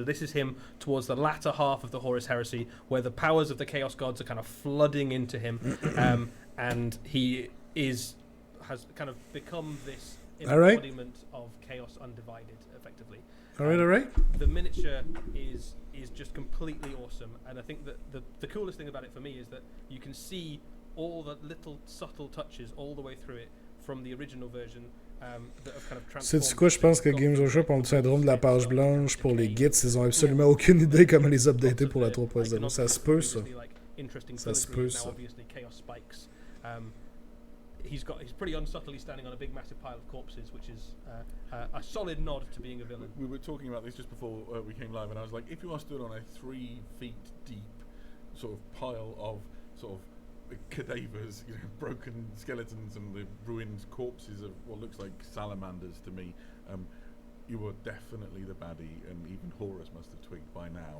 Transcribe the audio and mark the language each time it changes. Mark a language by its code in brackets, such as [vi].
[en] So this is him towards the latter half of the Horus Heresy, where the powers of the Chaos Gods are kind of flooding into him, and he has kind of become this embodiment of chaos undivided, effectively. All right. The miniature is just completely awesome, and I think that the coolest thing about it for me is that you can see all the little subtle touches all the way through it from the original version that have kind of transformed. [fr] Sais-tu quoi, je pense que Games Workshop ont le syndrome de la page blanche pour les Gits, ils ont absolument aucune idée comment les updater pour la 3.0. Ça se peut, ça. Ça se peut, ça. [en] Obviously, chaos spikes. He's pretty unsubtly standing on a big massive pile of corpses, which is a solid nod to being a villain. We were talking about this just before we came live, and I was like, if you are stood on a 3 feet deep sort of pile of sort of cadavers, you know, broken skeletons and the ruined corpses of what looks like salamanders to me, you were definitely the baddie, and even Horus must have twigged by now.